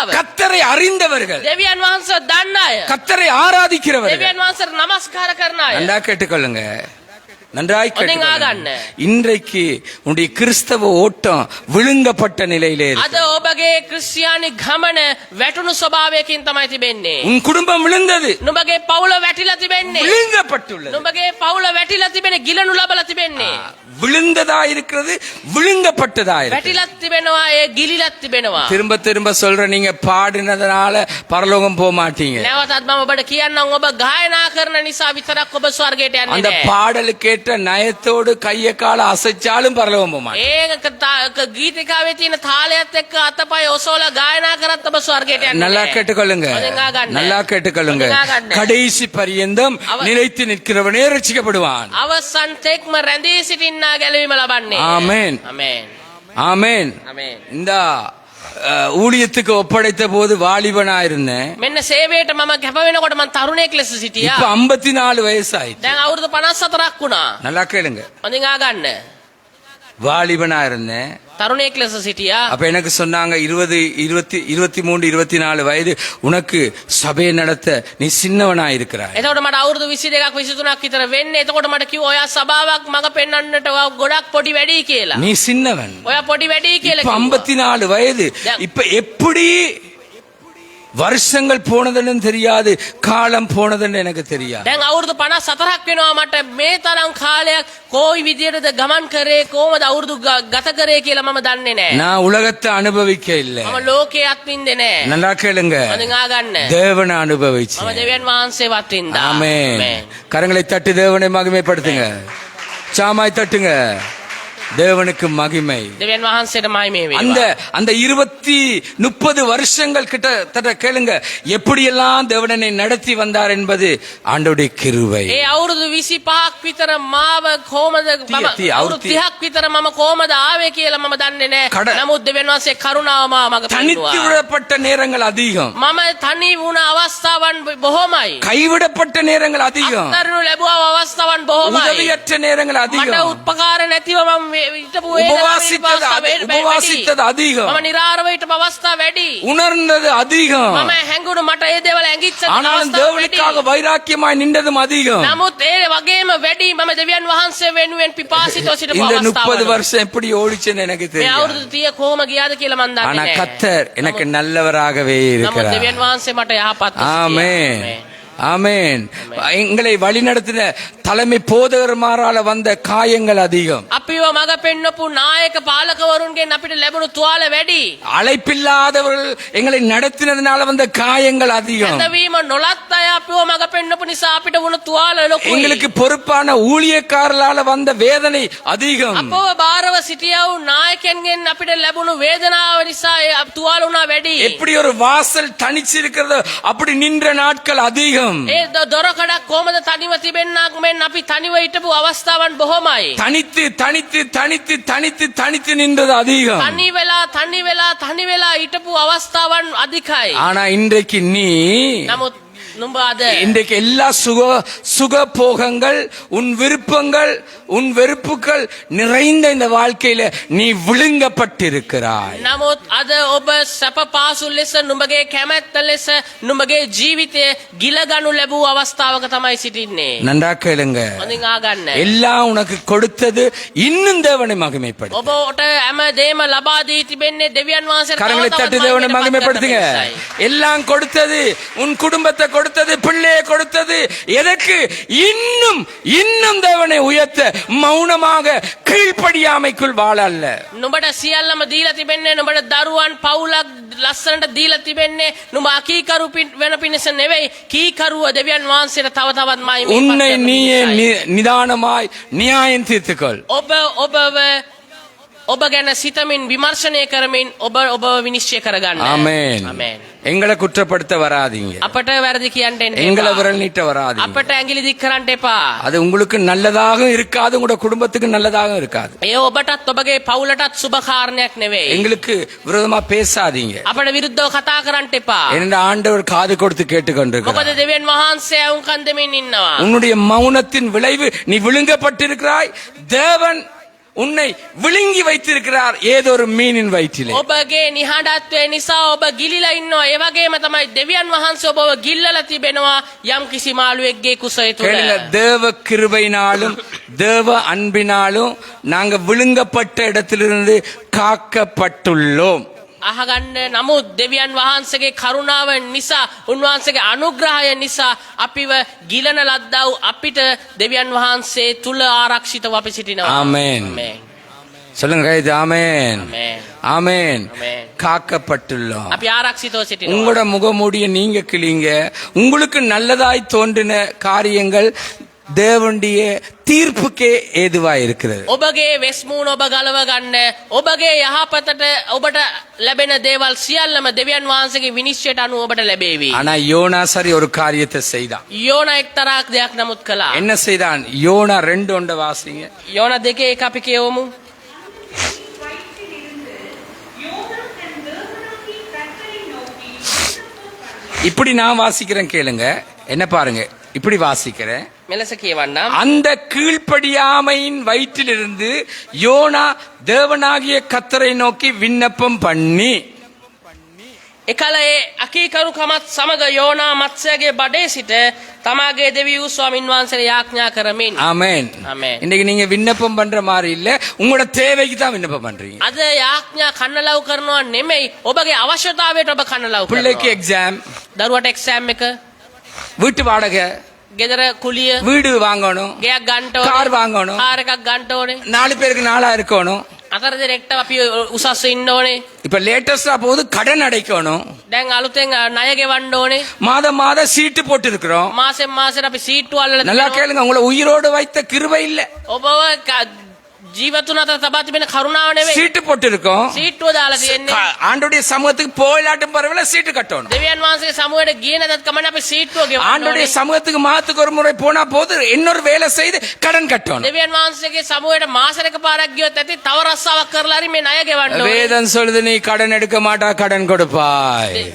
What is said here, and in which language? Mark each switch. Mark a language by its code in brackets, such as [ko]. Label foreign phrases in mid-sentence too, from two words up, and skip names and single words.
[ta] கர்த்தரை அறிந்தவர்கள், [si] දෙවියන් වහන්සේ දන්න අය. [ta] கர்த்தரை ஆராதிக்கிறவர்கள். [si] දෙවියන් වහන්සේට නමස්කාර කරන අය. [ta] நன்றா கேட்டுக்கொள்ளுங்க, நன்றாய் ஒன்னைங்க கேட்டுக்கொள்ளுங்க. [si] ஆகන්න. [ta] இன்றைக்கு உன்னுடைய கிறிஸ்தவ ஓட்டம் விழுங்கப்பட்ட நிலையிலே இருக்கு. [si] අද ඔබගේ ක්‍රිස්තියානි ගමන වැටුණු ස්වභාවයකින් තමයි තිබෙන්නේ. [ta] உன் குடும்பம் விழுந்தது, [si] නුඹගේ පවුල වැටිලා තිබෙන්නේ. [ta] விழுங்கப்பட்டுள்ளது. [si] නුඹගේ පවුල වැටිලා තිබෙන්නේ, ගිලනු ලබලා තිබෙන්නේ. [ta] விழுந்ததா இருக்கிறது, விழுங்கப்பட்டதா இருக்கிறது. [si] වැටිලත් තිබෙනවා, ඒ ගිලිලත් තිබෙනවා. [ta] திரும்ப திரும்ப சொல்ற, நீங்க பாடினதுனால பரலோகம் போக மாட்டீங்க. [si] නැවතත් මම ඔබට කියන්නම්, ඔබ ගායනා කරන නිසා විතරක් ඔබ ස්වර්ගයට යන්නේ [ta] அந்த [si] නැහැ. [ta] பாடலுக்கு ஏற்ற நயத்தோடு கைய கால அசைச்சாலும் பரலோகம் போக மாட்டீங்க. [si] ඒ ගීතිකාවේ තියෙන තාලයත් එක්ක අතපය ඔසවලා ගායනා කරත් ඔබ ස්වර්ගයට යන්නේ [ta] நல்லா [si] නැහැ. [ta] கேட்டுக்கொள்ளுங்க, ஒழுங்கா கண்ணு. நல்லா கேட்டுக்கொள்ளுங்க. ஒழுங்கா கண்ணு. கடைசி பரியந்தம் நிலைத்து நிற்கிறவனே ரட்சிக்கப்படுவான். [si] අවසන් තෙක්ම රැඳී සිටින්නා ගැලවීම ලබන්නේ. [ta] ஆமென். [si] ආමේන්. [ta] ஆமென். [si] ආමේன். [ta] இந்த ஊழியத்துக்கு ஒப்படைத்த போது வாலிபனா இருந்தேன். [si] මෙන්න සේවයට මම කැප වෙනකොට මම තරුණයෙක් ලෙස සිටියා. [ta] இப்ப 54 வயசாயிடுச்சு. [si] දැන් අවුරුදු 54ක් වුණා. [ta] நல்லா கேளுங்க, [si] හොඳින් ආගන්න. [ta] வாலிபனா இருந்தேன். [si] තරුණයෙක් ලෙස සිටියා. [ta] அப்ப எனக்கு சொன்னாங்க 20 23 24 வயது, உனக்கு சபையை நடத்த நீ சின்னவனா இருக்கிறாய். [si] එතකොට මට අවුරුදු 22ක් 23ක් විතර වෙන්නේ. එතකොට මට කිව්වා ඔයා සභාවක් මග පෙන්වන්නට ඔයා ගොඩක් පොඩි වැඩි කියලා. [ta] நீ சின்னவன். [si] ඔයා පොඩි වැඩි කියලා [ta] இப்ப [si] කිව්වා. [ta] 54 வயது. இப்ப எப்படி வருஷங்கள் போனதுன்னு தெரியாது, காலம் போனதுன்னு எனக்கு தெரியாது. [si] දැන් අවුරුදු 54ක් වෙනවා මට. මේ තරම් කාලයක් කොයි විදියටද ගමන් කරේ, කොහොමද අවුරුදු ගත කරේ කියලා මම දන්නේ නැහැ. [ta] நான் உலகத்தை அனுபவிக்க இல்ல. [si] මම ලෝකේ අත්විඳේ නැහැ. [ta] நல்லா கேளுங்க, [si] හොඳින් ආගන්න. [ta] தேவனை அனுபவிச்சு. [si] මම දෙවියන් වහන්සේවත් වින්දා. [ta] ஆமென். கரங்களை தட்டி தேவனை மகிமைப்படுத்துங்க, சாமாய் தட்டுங்க. தேவனுக்கு மகிமை. [si] දෙවියන් වහන්සේට මහිමේ [ta] அந்த [si] වේවා. [ta] அந்த 20-30 வருஷங்கள் கிட்ட கேளுங்க, எப்படியெல்லாம் தேவனை நடத்தி வந்தார் என்பது ஆண்டவருடைய கிருபை. [si] ඒ අවුරුදු 25ක් විතර මාව කොහමද අවුරුදු 30ක් විතර මම කොහමද ආවේ කියලා මම දන්නේ නැහැ. නමුත් දෙවියන් වහන්සේ කරුණාව මාව මග [ta] தனித்து [si] පෙන්වුවා. [ta] விடப்பட்ட நேரங்கள் அதிகம், [si] මම තනි වුණ අවස්ථාවන් බොහොමයි. [ta] கைவிடப்பட்ட நேரங்கள் அதிகம், [si] අත්දැරුණු ලැබුවා අවස්ථාවන් බොහොමයි. [ta] உதவியற்ற நேரங்கள் [si] මට [ta] அதிகம், [si] උපකාර නැතිව මම හිටපු [ta] உபவாசித்தது அதிகம், [si] මම නිරාරව හිටපු අවස්ථා වැඩි. [ta] உணர்ந்தது அதிகம். [si] මම හැඟුණු මට ඒ දේවල් ඇඟිච්ච [ta] ஆனாலும் [si] අවස්ථා වැඩි. [ta] தேவனுக்காக வைராக்கியமாய் நின்றதும் அதிகம். [si] නමුත් ඒ වගේම වැඩි මම දෙවියන් වහන්සේ වෙනුවෙන් පිපාසිතව සිටපු [ta] இந்த 30 [si] අවස්ථාවල. [ta] வருஷம் எப்படி ஓடிச்சுன்னு எனக்கு [si] මේ [ta] தெரியும். [si] අවුරුදු 30 කොහොම ගියාද කියලා මම දන්නේ [ta] ஆனா [si] නැහැ. [ta] கர்த்தர் எனக்கு நல்லவராகவே [si] නමුත් [ta] இருக்கிறார். [si] දෙවියන් වහන්සේ මට යහපත් [ta] ஆமென். ஆமென். எங்களை வழிநடத்தின தலைமை போதகர்மாரால வந்த காயங்கள் அதிகம். [si] අපිව මග පෙන්වපු නායක පාලකවරුන්ගෙන් අපිට ලැබුණු තුවාල වැඩි. [ta] அழைப்பில்லாதவர்கள் எங்களை நடத்தினதுனால வந்த காயங்கள் அதிகம். [si] ඇදවීම නොලත් අය අපිව මග පෙන්වපු නිසා අපිට වුණු තුවාල ලොකුයි. [ta] எங்களுக்கு பொறுப்பான ஊழியக்காரர்களால வந்த வேதனை அதிகம். [si] අපව බාරව සිටියා වූ නායකයන්ගෙන් අපිට ලැබුණු වේදනාව නිසා ඒ තුවාල වුණා වැඩි. [ta] எப்படி ஒரு வாசல் தனிச்சிருக்கிறதோ அப்படி நின்ற நாட்கள் அதிகம். [si] ඒ දොරකඩක් කොහමද තනිව තිබෙන්නක් මෙන් අපි තනිව හිටපු අවස්ථාවන් බොහොමයි. [ta] தனித்து தனித்து தனித்து தனித்து தனித்து நின்றது அதிகம். [si] තනි වෙලා හිටපු අවස්ථාවන් අධිකයි. [ta] ஆனா இன்றைக்கு நீ [si] නමුත් නුඹ අද [ta] இன்றைக்கு எல்லா சுக போகங்கள், உன் விருப்பங்கள், உன் வெறுப்புகள் நிறைந்த இந்த வாழ்க்கையில நீ விழுங்கப்பட்டிருக்கிறாய். [si] නමුත් අද ඔබ සැප පාසු ලෙස නුඹගේ කැමැත්ත ලෙස නුඹගේ ජීවිතය ගිලගනු ලැබූ අවස්ථාවක තමයි සිටින්නේ. [ta] நன்றா கேளுங்க, [si] හොඳින් ආගන්න. [ta] எல்லாம் உனக்கு கொடுத்தது இன்னும் தேவனை மகிமைப்படு. [si] ඔබට හැම දේම ලබා දී තිබෙන්නේ දෙවියන් වහන්සේට. [ta] கரங்களை தட்டி தேவனை மகிமைப்படுத்துங்க. எல்லாம் கொடுத்தது, உன் குடும்பத்தை கொடுத்தது, பிள்ளையை கொடுத்தது, எதற்கு? இன்னும் இன்னும் தேவனை உயர்த்த மௌனமாக கீழ்ப்படியாமைக்குள் வாழ அல்ல. [si] නුඹට සියල්ලම දීලා තිබෙන්නේ නුඹට දරුවන් පවුලක් ලස්සනට දීලා තිබෙන්නේ නුඹ අකීකරු වෙන පිණිස නෙවෙයි කීකරුව දෙවියන් වහන්සේට තව තවත් මහිමේ [ta] உன்னை நீயே நிதானமாய் நியாயம் தீர்த்துக்கொள். [si] ඔබ ගැන සිතමින් විමර්ශනය කරමින් ඔබ විනිශ්චය කරගන්න. [ta] ஆமென். [si] ආමේන්. [ta] எங்களை குற்றப்படுத்த வராதீங்க. [si] අපට වැරදි කියන්න එන්න [ta] எங்களை [si] එපා. [ta] விரல் நீட்ட வராதீங்க. [si] අපට ඇඟිලි දික් කරන්න එපා. [ta] அது உங்களுக்கு நல்லதாகவும் இருக்காது, உங்களோட குடும்பத்துக்கு நல்லதாகவும் இருக்காது. [si] ඒ ඔබටත් ඔබගේ පවුලටත් සුබ කාරණයක් නෙවෙයි. [ta] எங்களுக்கு விரோதமா பேசாதீங்க. [si] අපට විරුද්ධව කතා කරන්න එපා. [ta] என்ற ஆண்டவர் காது கொடுத்து கேட்டுக்கொண்டிருக்கிறார். [si] මොකද දෙවියන් වහන්සේ වුන්කන් දෙමින් ඉන්නවා. [ta] உன்னுடைய மௌனத்தின் விளைவு நீ விழுங்கப்பட்டிருக்கிறாய். தேவன் உன்னை விழுங்கி வைத்திருக்கிறார் ஏதோ ஒரு மீனின் வயிற்றிலே. [si] ඔබගේ නිහඬත්වය නිසා ඔබ ගිලිලා ඉන්නවා. ඒ වගේම තමයි දෙවියන් වහන්සේ ඔබව ගිල්ලලා තිබෙනවා යම් කිසි මාළුවෙක්ගේ කුසය තුල. [ta] கேளுங்க, தேவ கிருபையினாலும் தேவ அன்பினாலும் நாங்க விழுங்கப்பட்ட இடத்திலிருந்து காக்கப்பட்டுள்ளோம். [si] අහගන්න නමුත් දෙවියන් වහන්සේගේ කරුණාව නිසා උන්වහන්සේගේ අනුග්‍රහය නිසා අපිව ගිලන ලද්දා වූ අපිට දෙවියන් වහන්සේ තුල ආරක්ෂිතව අපි සිටිනවා. [ta] ஆமென். [si] ආමේන්. [ta] சொல்லுங்க கைது. ஆமென். [si] ආමේන්. [ta] ஆமென். ஆமென். காக்கப்பட்டுள்ளோம். [si] අපි ආරක්ෂිතව සිටිනවා. [ta] உங்களோட முகமூடிய நீங்க கிளிங்க. உங்களுக்கு நல்லதாய் தோன்றின காரியங்கள் தேவனுடைய தீர்ப்புக்கே ஏதுவாய் இருக்கிறது. [si] ඔබගේ වෙස්මූණ ඔබ ගලව ගන්න. ඔබගේ යහපතට ඔබට ලැබෙන දේවල් සියල්ලම දෙවියන් වහන්සේගේ විනිශ්චයට අනුව ඔබට ලැබේවි. [ta] ஆனா யோனா சரி ஒரு காரியத்தை செய்தான். [si] යෝනා එක්තරා දෙයක් නමුත් කළා. [ta] என்ன செய்தான்? யோனா 2:1 வாசிங்க. [si] යෝනා 2:1 අපි කියවමු. [ta] இப்படி நான் வாசிக்கிறேன், கேளுங்க. என்ன பாருங்க, இப்படி வாசிக்கிறேன். [si] මෙලෙස කියවන්නම්. [ta] அந்த கீழ்ப்படியாமையின் வயிற்றிலிருந்து யோனா தேவனாகிய கர்த்தரை நோக்கி விண்ணப்பம் பண்ணி. [si] එකල ඒ අකීකරුකමත් සමග යෝනා මත්ස්‍යගේ බඩේ සිට තමාගේ දෙවි වූ ස්වාමින් වහන්සේට යාඥා කරමින්. [ta] ஆமென். [si] ආමේන්. [ta] இன்னைக்கு நீங்க விண்ணப்பம் பண்ற மாதிரி இல்ல, உங்களோட தேவைக்கு தான் விண்ணப்பம் பண்றீங்க. [si] අද යාඥා කන්නලව් කරනවා නෙමෙයි ඔබගේ අවශ්‍යතාවයට ඔබ කන්නලව් [ta] பிள்ளைக்கு [si] කරනවා. [ta] எக்ஸாம், [si] දරුවට එක්සෑම් එක, [ta] வீட்டு வாடகை, [si] ගෙදර කුලිය, [ta] வீடு வாங்கணும், [si] ගෙයක් ගන්න කාර් ඕනේ, [ta] வாங்கணும், [si] කාර් එකක් ගන්න ඕනේ. [ta] 4 பேருக்கு 4 இருக்கணும். [si] අතර දෙනෙක්ට අපි උසස් ඉන්න ඕනේ. [ta] இப்ப லேட்டஸ்டா போகுது, கடன் அடைக்கணும். [si] දැන් අලුතෙන් ණය ගෙවන්න ඕනේ. [ta] மாதம் மாதம் சீட்டு போட்டு இருக்கிறோம். [si] මාසෙන් මාසෙට අපි සීට්ටු අල්ලලා [ta] நல்லா [si] තියෙනවා. [ta] கேளுங்க, உங்களை உயிரோடு வைத்த கிருபை இல்ல, [si] ඔබව ජීවතුන් අතර තබා තිබෙන කරුණාව නෙවෙයි. [ta] சீட்டு போட்டு இருக்கோம். [si] සීට්ටුව දාලා තියෙන්නේ. [ta] ஆண்டுடைய சமூகத்துக்கு போயிலாட்டும் பரவாயில்ல, சீட்டு கட்டணும். [si] දෙවියන් වහන්සේගේ සමුවේට ගියේ නැතත් කමන්නේ අපි සීට්ටුව ගෙවන්න [ta] ஆண்டுடைய [si] ඕනේ. [ta] சமூகத்துக்கு மாதத்துக்கு ஒரு முறை போனா போது, இன்னொரு வேலை செய்து கடன் கட்டணும். [si] දෙවියන් වහන්සේගේ සමුවේට මාසෙක පාරක් ගියොත් ඇති තව රස්සාවක් කරලා හරි මේ ණය ගෙවන්න ඕනේ. [ta] வேதம் சொல்லுது, நீ கடன் எடுக்க மாட்டா கடன் கொடுப்பாய்.